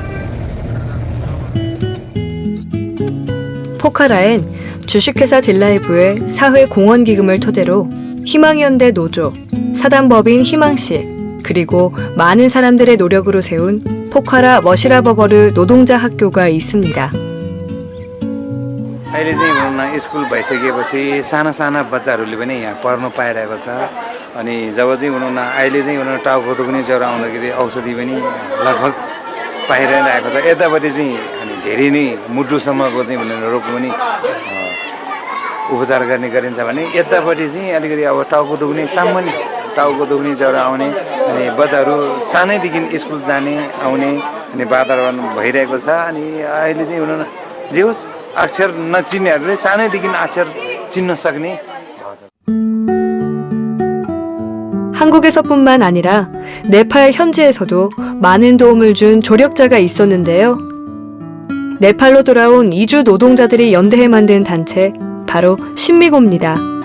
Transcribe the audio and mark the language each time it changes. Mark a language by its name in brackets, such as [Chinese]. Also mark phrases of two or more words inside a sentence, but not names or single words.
[Korean] 포카라엔 주식회사 딜라이브의 사회공헌기금을 토대로 희망연대 노조, 사단법인 희망씨, 그리고 많은 사람들의 노력으로 세운 포카라 머시라버거르 노동자 학교가 있습니다. [Nepali] अहिले चाहिँ भनौँ न स्कुल भइसकेपछि साना साना बच्चाहरूले पनि यहाँ पढ्नु पाइरहेको छ अनि जब चाहिँ भनौँ न अहिले चाहिँ भनौँ टाउको पनि ज्वरो आउँदाखेरि औषधि पनि लगभग पाइरहेको छ यतापट्टि चाहिँ अनि धेरै नै मुटुसम्मको चाहिँ भनेर रोग पनि उपचार गर्ने गरिन्छ भने यतापट्टि चाहिँ अलिकति अब टाउको दुख्ने सामान्य टाउको दुख्ने ज्वरो आउने अनि बच्चाहरू सानैदेखि स्कुल जाने आउने अनि वातावरण भइरहेको छ अनि अहिले चाहिँ भनौँ न जे होस् अक्षर नचिन्नेहरूले सानैदेखि अक्षर चिन्न सक्ने [Korean] 한국에서뿐만 아니라 네팔 현지에서도 많은 도움을 준 조력자가 있었는데요. 네팔로 돌아온 이주 노동자들이 연대해 만든 단체 바로 신미고입니다.